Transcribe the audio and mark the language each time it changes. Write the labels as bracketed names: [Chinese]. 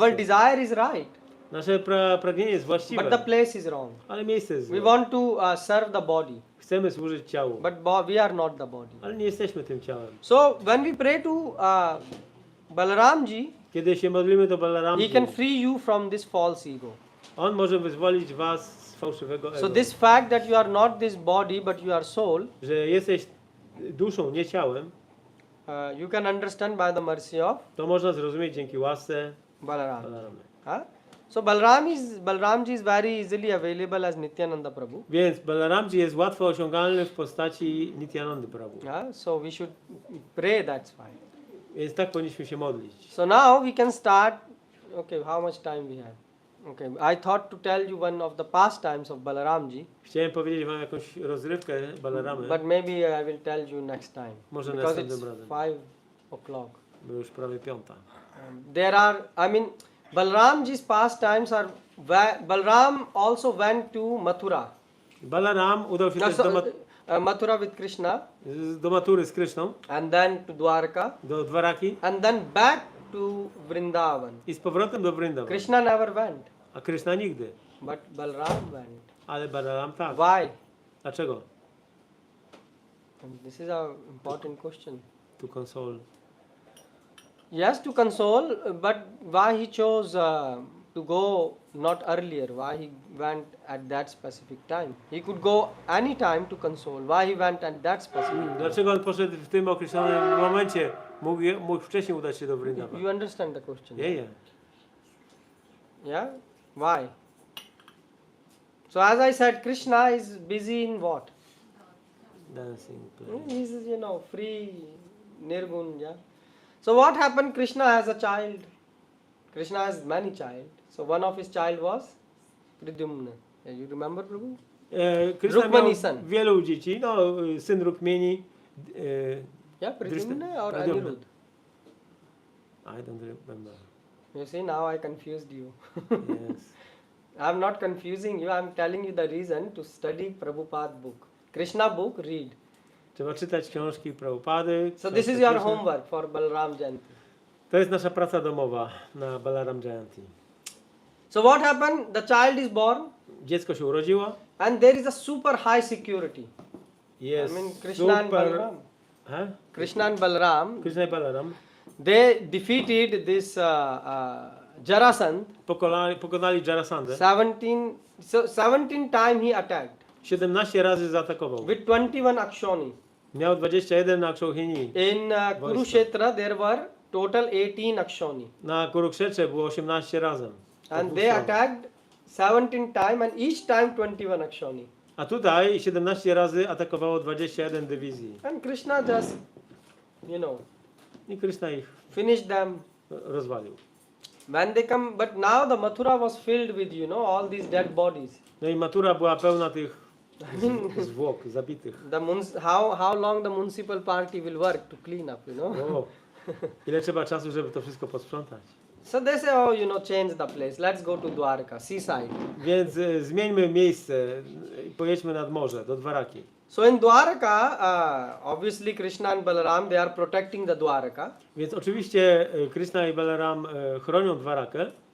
[Polish] miejscu. [English] desire is right, [Polish] Nasze pragnienie jest właściwe, [English] but the place is wrong. [Polish] ale miejsce jest [English] We [Polish] złe. [English] want to serve the body, [Polish] Chcemy służyć ciału, [English] but we are not the body. [Polish] ale nie jesteśmy tym ciałem. [English] So when we pray to Balaramji, [Polish] Kiedy się modlimy do Balarama, [English] he can free you from this false ego. [Polish] on może wyzwolić was z fałszywego ego. [English] So this fact that you are not this body but you are soul, [Polish] Że jesteś duszą, nie ciałem, [English] you can understand by the mercy of [Polish] to można zrozumieć dzięki łasce [English] Balaram. [Polish] Balaramy. [English] So Balaramji is very easily available as Nityananda Prabhu. [Polish] Więc Balaramji jest łatwo osiągalny w postaci Nityanandy Prabhu. [English] So we should pray, that's fine. [Polish] Więc tak powinniśmy się modlić. [English] So now we can start. Okay, how much time we have? Okay, I thought to tell you one of the pastimes of Balaramji, [Polish] Chciałem powiedzieć wam jakąś rozrywkę Balaramy, [English] but maybe I will tell you next time. [Polish] Może [English] Because [Polish] następnym [English] it's [Polish] razem. [English] 5 o'clock. [Polish] bo już prawie 5. [English] There are, Balaramji's pastimes are, Balaram also went to Mathura. [Polish] Balaram udał się też [English] Mathura with Krishna, [Polish] do Matury z Kryszną, [English] and then to Dwarka, [Polish] do Dwaraki [English] and then back to Vrindavan. [Polish] i z powrotem do Vrindavan. [English] Krishna never went, [Polish] A Kryszna nigdy. [English] but Balaram went. [Polish] Ale Balaram tak. [English] Why? [Polish] Dlaczego? [English] This is an important question. To console. Yes, to console, but why he chose to go not earlier? Why he went at that specific time? He could go any time to console. Why he went at that specific time? [Polish] Dlaczego on poszedł w tym określonym momencie? Mógł wcześniej udać się do Vrindavan. [English] You understand the question? Yeah. Yeah? Why? So as I said, Krishna is busy in what? Dancing, playing. He's, free, nirgun, yeah? So what happened? Krishna has a child. Krishna has many child. So one of his child was Pradyumna. You remember, Prabhu? Krishna Rukmani [Polish] miał [English] son. [Polish] wielu dzieci, no syn Rukmini. [English] Yeah, Pradyumna or Pradyumna. Anirudh? I don't remember. You see, now I confused you. Yes. I'm not confusing you, I'm telling you the reason to study Prabhupada book. Krishna book, read. [Polish] Trzeba czytać książki Prabhupady. [English] So this is your homework for Balram Jayanti. [Polish] To jest nasza praca domowa na Balaram Jayanti. [English] So what happened? The child is born [Polish] Dziecko się urodziło. [English] and there is a super high security. [Polish] Jest [English] I mean Krishna and Balram. Krishna and Balram, [Polish] Krishna i Balaram [English] they defeated this Jarasandh. [Polish] pokonali Jarasandę. [English] 17 times he attacked [Polish] 17 razy zaatakował. [English] with 21 akshoni. [Polish] Miał 21 akshauhini. [English] In Kurukshetra there were total 18 akshoni. [Polish] Na Kurukshetrze było 18 razem. [English] And they attacked 17 times and each time 21 akshoni. [Polish] A tutaj 17 razy atakowało 21 dywizji. [English] And Krishna just, [Polish] I Krishna ich [English] finished them. [Polish] rozwalił. [English] When they come, but now the Mathura was filled with, all these dead bodies. [Polish] No i Matura była pełna tych zwłok zabitych. [English] How long the municipal party will work to clean up, [Polish] O, ile trzeba czasu, żeby to wszystko posprzątać. [English] So they say, change the place. Let's go to Dwarka, seaside. [Polish] Więc zmieńmy miejsce i pojedźmy nad morze, do Dwaraki. [English] So in Dwarka, obviously Krishna and Balaram, they are protecting the Dwarka. [Polish] Więc oczywiście Krishna i Balaram chronią Dwarakę.